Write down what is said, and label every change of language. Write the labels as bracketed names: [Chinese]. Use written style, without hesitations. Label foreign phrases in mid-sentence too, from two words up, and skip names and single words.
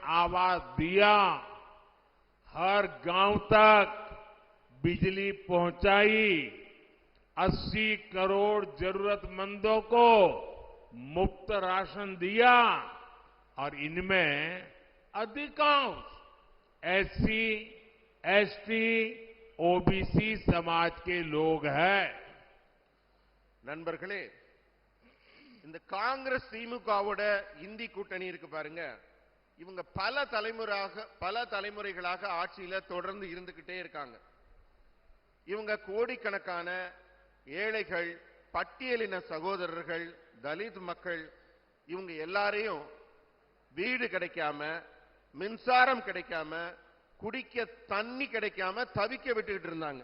[Hindi] आवास दिया, हर गांव तक बिजली पहुंचाई, 80 करोड़ जरूरतमंदों को मुफ्त राशन दिया और इनमें अधिकांश एससी, एसटी, ओबीसी समाज के लोग हैं। [Tamil] நண்பர்களே, இந்த காங்கிரஸ் திமுகவோட இந்தி கூட்டணி இருக்கு பாருங்க, இவங்க பல தலைமுறைகளாக ஆட்சியில தொடர்ந்து இருந்துகிட்டே இருக்காங்க. இவங்க கோடிக்கணக்கான ஏழைகள், பட்டியலின சகோதரர்கள், தலித் மக்கள், இவங்க எல்லாரையும் வீடு கிடைக்காம, மின்சாரம் கிடைக்காம, குடிக்க தண்ணி கிடைக்காம தவிக்க விட்டுக்கிட்டு இருந்தாங்க.